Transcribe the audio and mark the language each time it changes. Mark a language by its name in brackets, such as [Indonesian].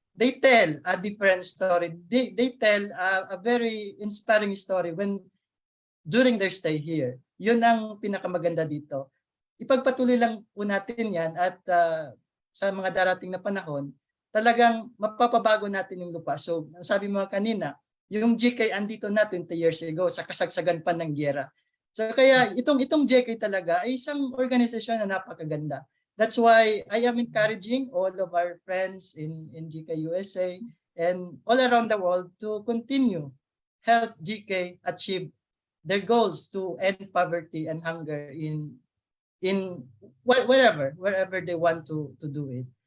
[English] they tell a different story. They tell a very inspiring story during their stay here. [Filipino] Yun ang pinakamaganda dito. Ipagpatuloy lang po natin yan at sa mga darating na panahon, talagang mapapabago natin yung lupa. So, sabi mo kanina, yung GK andito na [English] 20 years ago [Filipino] sa kasagsagan pa ng giyera. So kaya itong GK talaga ay isang organisasyon na napakaganda. [English] That's why I am encouraging all of our friends in GK USA and all around the world to continue help GK achieve their goals to end poverty and hunger in wherever they want to do it.